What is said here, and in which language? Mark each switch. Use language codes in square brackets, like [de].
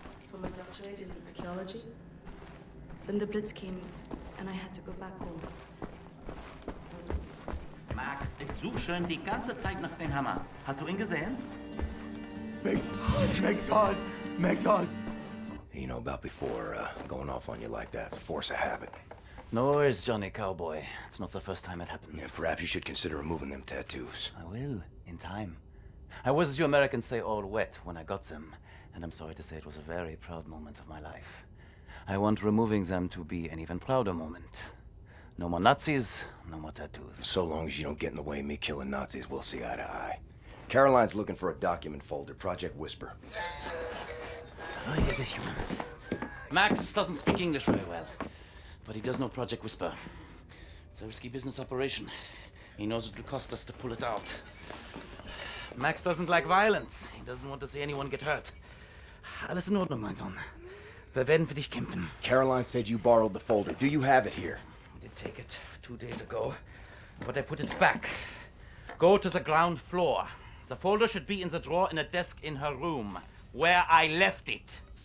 [en] For my doctorate in archaeology. Then the Blitz came, and I had to go back home. [de] Max, ich suche schon die ganze Zeit nach dem Hammer. Hast du ihn gesehen? [en] Make ours. You know about before, going off on you like that. It's a force of habit. No worries, Johnny Cowboy. It's not the first time it happens. Yeah, perhaps you should consider removing them tattoos. I will, in time. I was, as you Americans say, all wet when I got them. And I'm sorry to say it was a very proud moment of my life. I want removing them to be an even prouder moment. No more Nazis, no more tattoos. So long as you don't get in the way of me killing Nazis, we'll see eye to eye. Caroline's looking for a document folder, Project Whisper. Max doesn't speak English very well, but he does know Project Whisper. It's a risky business operation. He knows what it'll cost us to pull it out. Max doesn't like violence. He doesn't want to see anyone get hurt. [de] Alles in Ordnung, mein Sohn. Wir werden für dich kämpfen. [en] Caroline said you borrowed the folder. Do you have it here? I did take it 2 days ago, but I put it back. Go to the ground floor. The folder should be in the drawer in a desk in her room, where I left it.